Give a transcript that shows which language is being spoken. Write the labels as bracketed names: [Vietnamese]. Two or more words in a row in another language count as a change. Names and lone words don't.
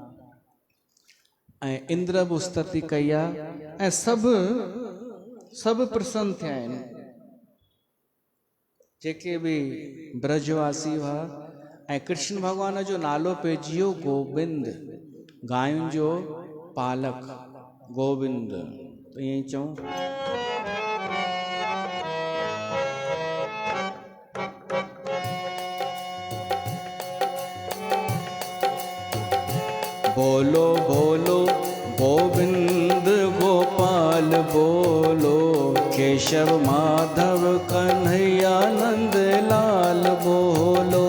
[Sindhi] ऐं इंद्र बि स्तुति कई आहे, ऐं सभु प्रसन्न थिया आहिनि। जेके बि ब्रजवासी हुआ, ऐं कृष्ण भॻवान जो नालो पइजी वियो गोविंद, गायुनि जो पालक गोविंद। त ईअं ई चऊं। [Hindi] बोलो बोलो गोविंद गोपाल बोलो, केशव माधव कन्हैया नंद लाल बोलो।